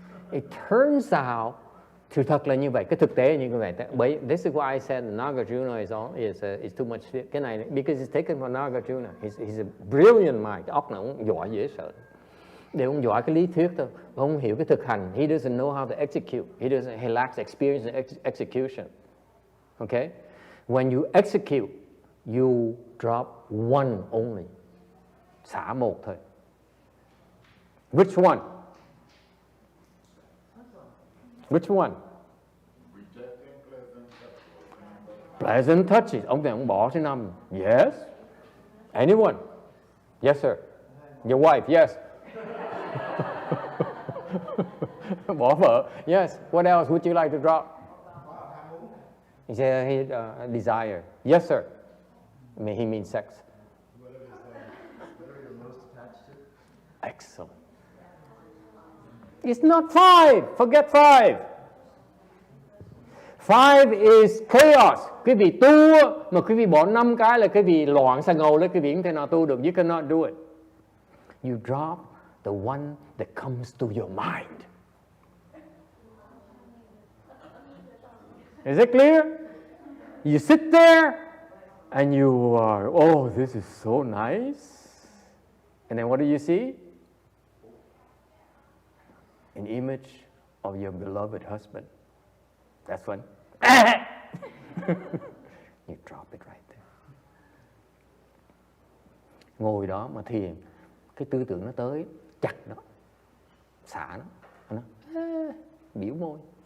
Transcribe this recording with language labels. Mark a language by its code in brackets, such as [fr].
[en] It turns out, [vi] sự thật là như vậy, cái thực tế như vậy. [en] This is why I said Nagarjuna is too much. [vi] Cái này, [en] because it's taken from Nagarjuna. He's a brilliant mind. [vi] Óc nó cũng giỏi dễ sợ. Để ông giỏi cái lý thuyết thôi, ông không hiểu cái thực hành. [en] He doesn't know how to execute. He lacks experience in execution. Okay? When you execute, you drop one only. [vi] Xả một thôi. [en] Which one? Which one? Pleasant touches. [vi] Ông bỏ thứ 5. [en] Yes. Anyone? Yes, sir. Your wife, yes. [vi] Bỏ vợ. Yes. [en] What else would you like to drop? He said desire. Yes, sir. I mean, he means sex. What are you most attached to? Excellent. It's not 5. Forget 5. 5 is chaos. [vi] Quý vị tu mà quý vị bỏ 5 cái là quý vị loạn sa ngầu lên, quý vị không thể nào tu được. [en] You cannot do it. You drop the one that comes to your mind. Is it clear? You sit there and you are, oh, this is so nice. And then what do you see? An image of your beloved husband. That's when you drop it right there. [vi] Ngồi đó mà thiền, cái tư tưởng nó tới, chặt nó, xả nó biểu môi.